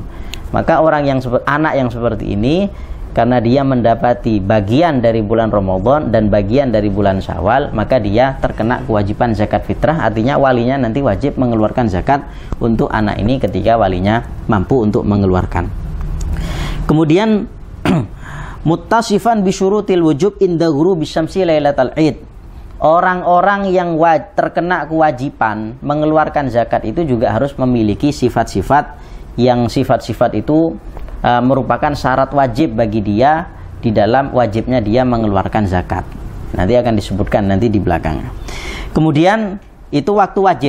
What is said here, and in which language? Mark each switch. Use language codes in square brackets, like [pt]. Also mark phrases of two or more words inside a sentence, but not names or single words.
[id] Maka anak yang seperti ini, karena dia mendapati bagian dari bulan Ramadan dan bagian dari bulan Syawal, maka dia terkena kewajiban zakat fitrah. Artinya walinya nanti wajib mengeluarkan zakat untuk anak ini ketika walinya mampu untuk mengeluarkan. [ar] Kemudian متصفا بشروط الوجوب عند غروب الشمس ليلة العيد. [id] Orang-orang yang terkena kewajiban mengeluarkan zakat itu juga harus memiliki sifat-sifat yang sifat-sifat itu merupakan syarat wajib bagi dia di dalam wajibnya dia mengeluarkan zakat. Nanti akan disebutkan nanti di belakang. Kemudian itu waktu wajib.